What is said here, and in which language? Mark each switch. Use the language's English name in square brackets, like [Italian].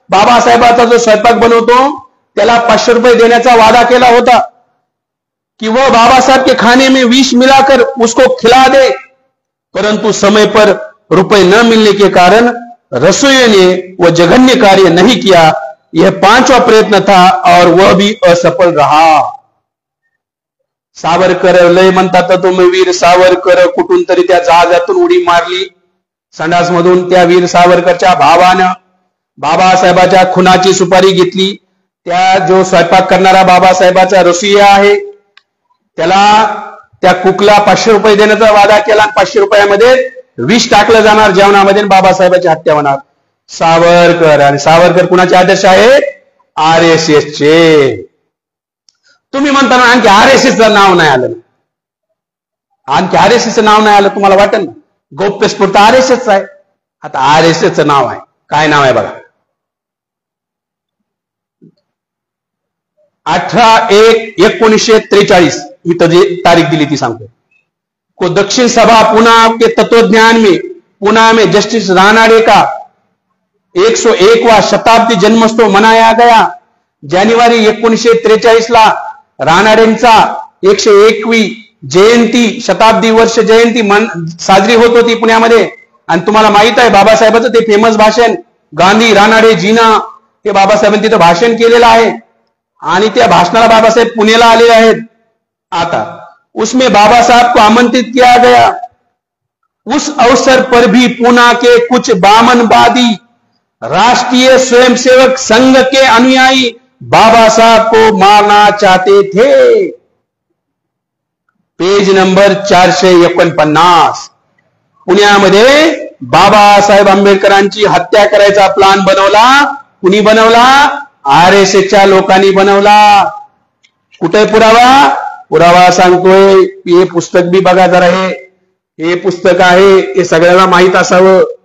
[Marathi] बाबासाहेबाचा जो स्वयंपाक बनवतो त्याला 500 रुपए देण्याचा वादा केला होता [Hindi] कि वह बाबा साहब के खाने में विष मिलाकर उसको खिला दे. परंतु समय पर रुपए न मिलने के कारण रसोइयों ने वह जघन्य कार्य नहीं किया. यह 5वां प्रयत्न था और वह भी असफल रहा. [Marathi] सावरकर लय म्हणतात तुम्ही वीर सावरकर कुठून तरी त्या जहाजातून उडी मारली संडास मधून. त्या वीर सावरकरच्या भावानं बाबासाहेबाच्या खुनाची सुपारी घेतली. त्या जो स्वयंपाक करणारा बाबासाहेबाचा रसोइया आहे त्याला, त्या कुकला 500 रुपये देण्याचा वादा केला. 500 रुपयामध्ये विष टाकलं जाणार जेवणामध्ये, बाबासाहेबाची हत्या होणार. सावरकर, आणि सावरकर कुणाचे आदर्श आहेत? RSS चे. तुम्ही म्हणता ना आणखी RSS चं नाव नाही आलं. आणखी आरएसएसचं नाव नाही आलं तुम्हाला वाटेल ना, गौप्यस्फूर्त आरएसएस आहे. आता आरएसएसचं नाव आहे, काय नाव आहे बघा, 18/1/1943 इथं जी तारीख दिली ती सांगतो. [Hindi] को दक्षिण सभा पुणे के तत्वज्ञान में पुणे में जस्टिस रानाडे का 101वां शताब्दी जन्मोत्सव मनाया गया. [Marathi] जानेवारी 1943ला रानाडेंचा 101वी जयंती, शताब्दी वर्ष जयंती साजरी होत होती पुण्यामध्ये. आणि तुम्हाला माहित आहे बाबासाहेबांचं ते फेमस भाषण, गांधी रानाडे जीना, हे बाबासाहेबांनी तिथं भाषण केलेलं आहे आणि त्या भाषणाला बाबासाहेब पुण्याला आलेले आहेत. [Hindi] आता उसमें बाबा साहब को आमंत्रित किया गया. उस अवसर पर भी पुणे के कुछ बामनवादी राष्ट्रीय स्वयंसेवक संघ के अनुयायी बाबा साहब को मारना चाहते थे. [Marathi] Page number 449. पुण्यामध्ये बाबासाहेब आंबेडकरांची हत्या करायचा प्लान बनवला. कुणी बनवला? आरएसएसच्या लोकांनी बनवला. कुठे पुरावा? पुरावा सांगतोय. हे पुस्तक बी बघा जरा, हे पुस्तक आहे, हे सगळ्यांना माहित असावं.